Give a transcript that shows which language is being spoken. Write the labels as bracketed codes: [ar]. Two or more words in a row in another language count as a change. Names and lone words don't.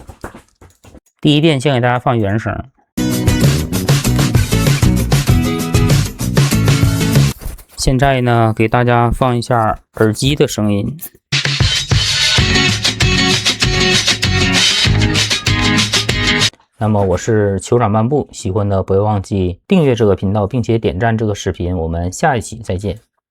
[zh] 第一遍先给大家放原声。现在呢，给大家放一下耳机的声音。那么我是酋长漫步，喜歡的不要忘記訂閱這個頻道，並且點讚這個視頻。我們下一期再見。